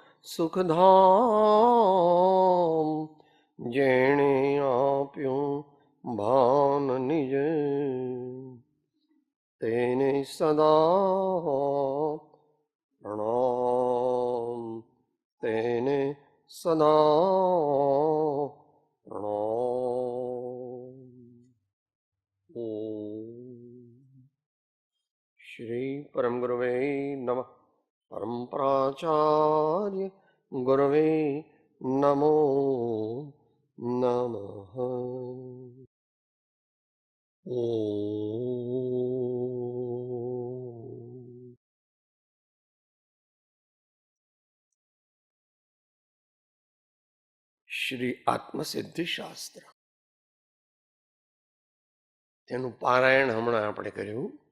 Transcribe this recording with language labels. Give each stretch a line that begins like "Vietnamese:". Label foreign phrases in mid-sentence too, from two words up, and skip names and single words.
Gujarati: સુખધામ જેણે આપ્યો ભાન નિજ તેને સદા પ્રણામ તેને સદા પ્રણામ।
Sanskrit: श्री परम गुरुवे नमः। परम प्राचार्य गुरुवे नमो नमः।
Gujarati: શ્રી આત્મસિદ્ધિ શાસ્ત્ર તેનું પારાયણ હમણાં આપણે કર્યું.